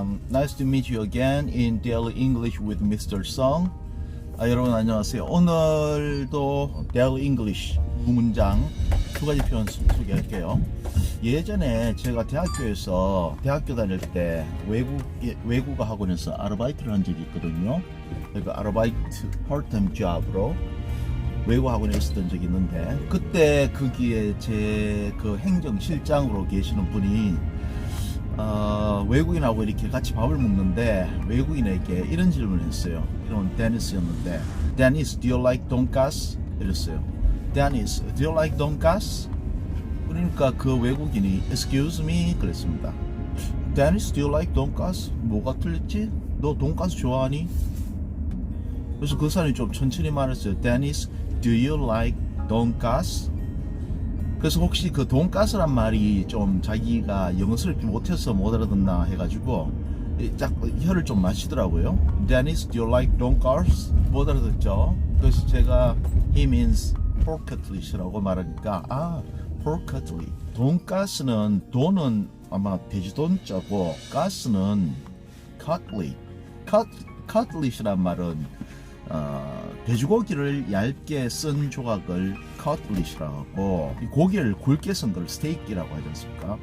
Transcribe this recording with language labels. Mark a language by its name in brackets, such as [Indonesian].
[English] Nice to meet you again in Daily English with Mr. [Korean] Song. 여러분 안녕하세요. 오늘도 Daily English 두 문장 두 가지 표현 소개할게요. 예전에 제가 대학교에서 대학교 다닐 때 외국어 학원에서 아르바이트를 한 적이 있거든요. 그러니까 아르바이트 part-time job으로 외국어 학원에 있었던 적이 있는데 그때 거기에 제 그 행정실장으로 계시는 분이 외국인하고 이렇게 같이 밥을 먹는데 외국인에게 이런 질문을 했어요. 이런 데니스였는데 [English] Dennis, do you like 돈가스? [Korean] 이랬어요. [English] Dennis, do you like 돈가스? [Korean] 그러니까 그 외국인이 [English] Excuse me? [Korean] 그랬습니다. [English] Dennis, do you like 돈가스? [Korean] 뭐가 틀렸지? 너 돈가스 좋아하니? 그래서 그 사람이 좀 천천히 말했어요. [English] Dennis, do you like 돈가스? [Korean] 그래서 혹시 그 돈가스란 말이 좀 자기가 영어를 못해서 못 알아듣나 해가지고 딱 혀를 좀 마시더라고요. [English] Dennis, do you like 돈가스? [Korean] 못 알아듣죠? 그래서 제가 [English] he means pork cutlet [Korean] 이라고 말하니까 pork cutlet. 돈가스는 돈은 아마 돼지돈자고 가스는 cutlet. cutlet이란 말은 돼지고기를 얇게 쓴 조각을 cutlet이라고 하고 고기를 굵게 쓴 걸 스테이크라고 하지 않습니까?